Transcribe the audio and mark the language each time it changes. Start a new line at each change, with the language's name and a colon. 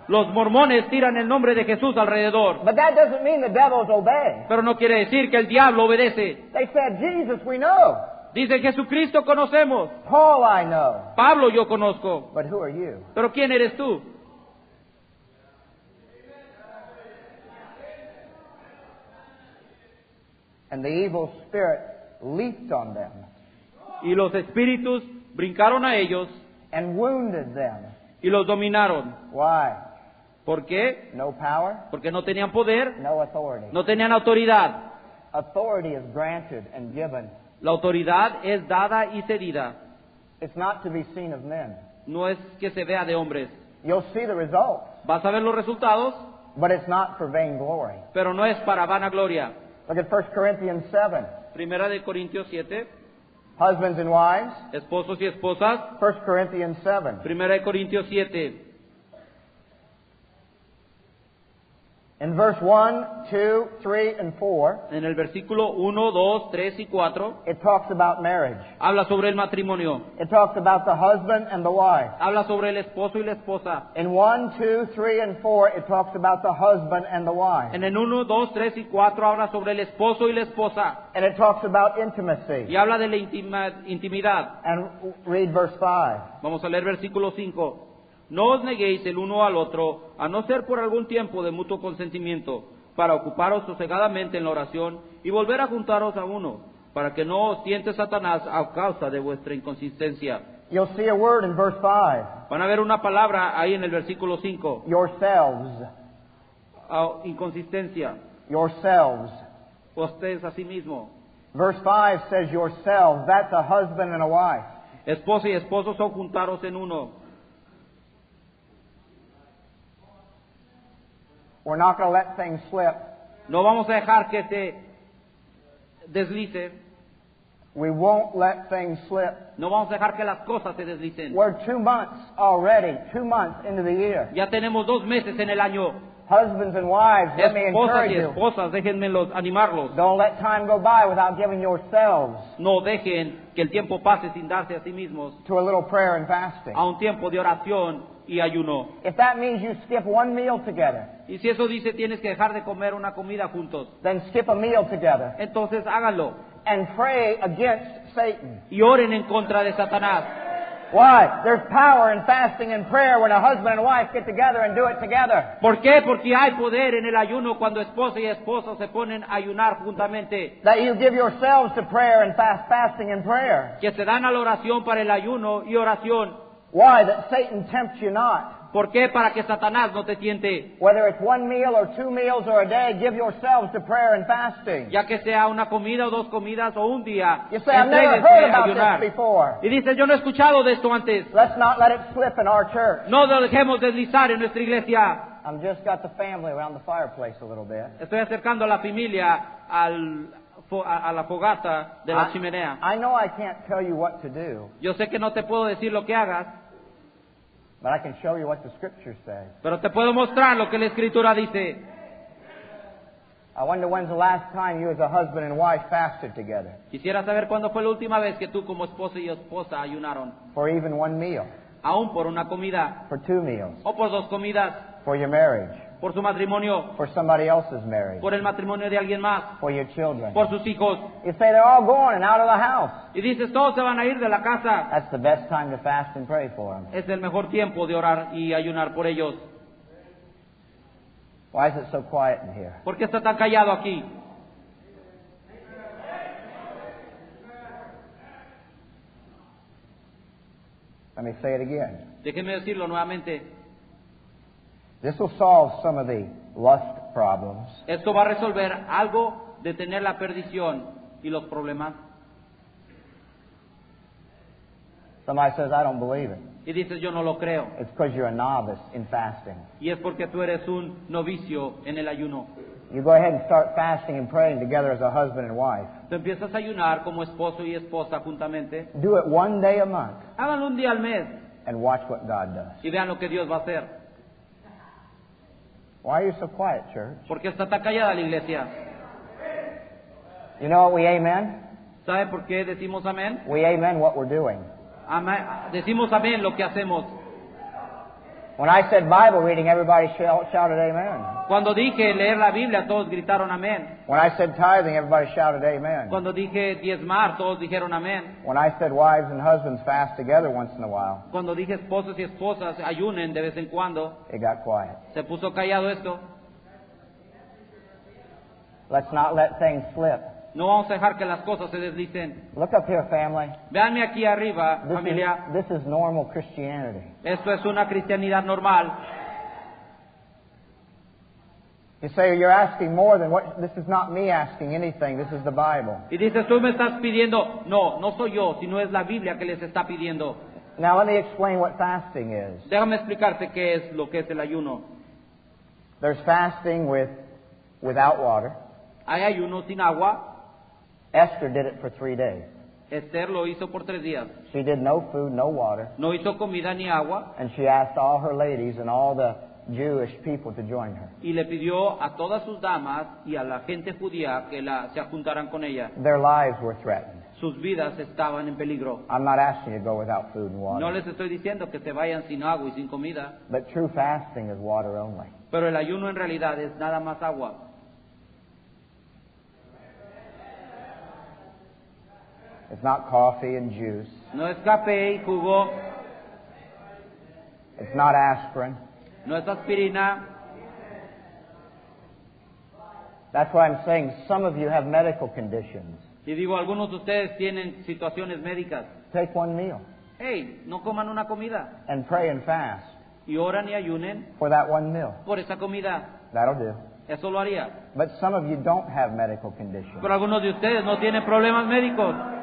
Spanish: Los mormones tiran el nombre de Jesús alrededor.
English: But that doesn't mean the devils obey.
Spanish: Pero no quiere decir que el diablo obedece.
English: They said, Jesus, we know.
Spanish: Dice, Jesucristo conocemos.
English: Paul, I know.
Spanish: Pablo yo conozco.
English: But who are you?
Spanish: Pero ¿quién eres tú?
English: And the evil spirit leaped on them
Spanish: Y los espíritus brincaron a ellos
English: and wounded them.
Spanish: y los dominaron.
English: Why?
Spanish: ¿Por qué?
English: No power,
Spanish: Porque no tenían poder,
English: no authority.
Spanish: no tenían autoridad.
English: Authority is granted and given.
Spanish: La autoridad es dada y cedida.
English: It's not to be seen of men.
Spanish: No es que se vea de hombres.
English: You'll see the results,
Spanish: Vas a ver los resultados,
English: but it's not for vainglory.
Spanish: pero no es para vanagloria.
English: Look at 1 Corinthians 7.
Spanish: Primera de Corintios 7,
English: Husbands and wives,
Spanish: esposos y esposas.
English: 1 Corinthians 7.
Spanish: Primera de Corintios 7,
English: In verse 1, 2, 3, and 4,
Spanish: en el versículo 1, 2, 3 y 4,
English: it talks about marriage.
Spanish: habla sobre el matrimonio.
English: It talks about the husband and the wife.
Spanish: Habla sobre el esposo y la esposa.
English: In 1, 2, 3, and 4, it talks about the husband and the wife.
Spanish: En el 1, 2, 3 y 4 habla sobre el esposo y la esposa.
English: And it talks about intimacy.
Spanish: Y habla de la intimidad.
English: And read verse 5.
Spanish: Vamos a leer versículo 5. No os neguéis el uno al otro, a no ser por algún tiempo de mutuo consentimiento, para ocuparos sosegadamente en la oración y volver a juntaros a uno, para que no os tiente Satanás a causa de vuestra inconsistencia.
English: You'll see a word in verse 5.
Spanish: Van a ver una palabra ahí en el versículo 5.
English: Yourselves.
Spanish: Inconsistencia.
English: Yourselves.
Spanish: Ustedes a sí mismo.
English: Verse 5 says yourselves. That's a husband and a wife.
Spanish: Esposa y esposo son juntaros en uno.
English: We're not going to let things slip.
Spanish: No vamos a dejar que se deslice.
English: We won't let things slip.
Spanish: No vamos a dejar que las cosas se deslicen.
English: We're 2 months already, 2 months into the year.
Spanish: Ya tenemos 2 meses en el año.
English: Husbands and wives, let me
Spanish: Esposas
English: encourage
Spanish: y
English: you.
Spanish: esposas, déjenme animarlos.
English: Don't let time go by without giving yourselves
Spanish: No dejen que el tiempo pase sin darse a sí mismos
English: to a little prayer and fasting.
Spanish: a un tiempo de oración y ayuno.
English: If that means you skip one meal together,
Spanish: Y si eso dice tienes que dejar de comer una comida juntos,
English: then skip a meal together
Spanish: entonces háganlo
English: and pray against Satan.
Spanish: y oren en contra de Satanás.
English: Why? There's power in fasting and prayer when a husband and wife get together and do it together.
Spanish: ¿Por qué? Porque hay poder en el ayuno cuando esposa y esposo se ponen a ayunar juntamente.
English: That you give yourselves to prayer and fasting and prayer.
Spanish: Que se dan a la oración para el ayuno y oración.
English: Why? That Satan tempts you not.
Spanish: ¿Por qué? Para que Satanás no te tiente.
English: Whether it's one meal or 2 meals or a day, give yourselves to prayer and fasting.
Spanish: Ya que sea una comida o 2 comidas o un día,
English: You say, I've never
Spanish: entréguese
English: heard
Spanish: a
English: about
Spanish: ayunar.
English: this before.
Spanish: Y dice, yo no he escuchado de esto antes.
English: Let's not let it slip in our church.
Spanish: No lo dejemos deslizar en nuestra iglesia.
English: I've just got the family around the fireplace a little bit.
Spanish: Estoy acercando a la familia a la fogata de la chimenea.
English: I know I can't tell you what to do,
Spanish: Yo sé que no te puedo decir lo que hagas,
English: but I can show you what the Scripture says.
Spanish: pero te puedo mostrar lo que la Escritura dice.
English: I wonder when's the last time you as a husband and wife fasted together
Spanish: Quisiera saber cuándo fue la última vez que tú como esposo y esposa ayunaron,
English: for even one meal,
Spanish: aún por una comida,
English: for 2 meals,
Spanish: o por 2 comidas,
English: for your marriage,
Spanish: por su matrimonio,
English: for somebody else's marriage,
Spanish: por el matrimonio de alguien más,
English: for your children.
Spanish: por sus hijos.
English: You say they're all going and out of the house.
Spanish: Y dices, todos se van a ir de la casa.
English: That's the best time to fast and pray for them.
Spanish: Es el mejor tiempo de orar y ayunar por ellos.
English: Why is it so quiet in here?
Spanish: ¿Por qué está tan callado aquí?
English: Let me say it again.
Spanish: Déjenme decirlo nuevamente.
English: This will solve some of the lust problems.
Spanish: Esto va a resolver algo de tener la perdición y los problemas.
English: Somebody says, I don't believe it.
Spanish: Y dices, yo no lo creo.
English: It's because you're a novice in fasting.
Spanish: Y es porque tú eres un novicio en el ayuno.
English: You go ahead and start fasting and praying together as a husband and wife.
Spanish: Tú empiezas a ayunar como esposo y esposa juntamente.
English: Do it one day a month
Spanish: Háganlo un día al mes
English: and watch what God does.
Spanish: y vean lo que Dios va a hacer.
English: Why are you so quiet, church?
Spanish: ¿Por qué está tan callada la iglesia?
English: You know what we amen?
Spanish: ¿Sabe por qué decimos amén?
English: We amen what we're doing.
Spanish: Decimos amén lo que hacemos.
English: When I said Bible reading, everybody shouted amen.
Spanish: Cuando dije leer la Biblia, todos gritaron amén.
English: When I said tithing, everybody shouted amen.
Spanish: Cuando dije diezmar, todos dijeron amén.
English: When I said wives and husbands fast together once in a while,
Spanish: Cuando dije esposos y esposas ayunen de vez en cuando,
English: it got quiet.
Spanish: se puso callado esto.
English: Let's not let things slip.
Spanish: No vamos a dejar que las cosas se deslicen.
English: Look up here, family.
Spanish: Véanme aquí arriba, familia.
English: This is normal Christianity.
Spanish: Esto es una cristianidad normal.
English: You say you're asking more than what. This is not me asking anything. This is the Bible.
Spanish: Y dices, tú me estás pidiendo. No, no soy yo, sino es la Biblia que les está pidiendo.
English: Now let me explain what fasting is.
Spanish: Déjame explicarte qué es lo que es el ayuno.
English: There's fasting without water.
Spanish: Hay ayuno sin agua.
English: Esther did it for 3 days.
Spanish: Esther lo hizo por 3 días.
English: She did no food, no water,
Spanish: No hizo comida ni agua.
English: and she asked all her ladies and all the Jewish people to join her.
Spanish: Y le pidió a todas sus damas y a la gente judía que se juntaran con ella.
English: Their lives were threatened.
Spanish: Sus vidas estaban en peligro.
English: I'm not asking you to go without food and water.
Spanish: No les estoy diciendo que se vayan sin agua y sin comida,
English: But true fasting is water only.
Spanish: pero el ayuno en realidad es nada más agua.
English: It's not coffee and juice.
Spanish: No es café y jugo,
English: It's not aspirin.
Spanish: no es aspirina.
English: That's why I'm saying some of you have medical conditions.
Spanish: Y digo, algunos de ustedes tienen situaciones médicas.
English: Take one meal
Spanish: Hey, no coman una comida
English: and pray and fast
Spanish: y oran y ayunen
English: for that one meal.
Spanish: por esa comida.
English: That'll do.
Spanish: Eso lo haría.
English: But some of you don't have medical conditions.
Spanish: Pero algunos de ustedes no tienen problemas médicos.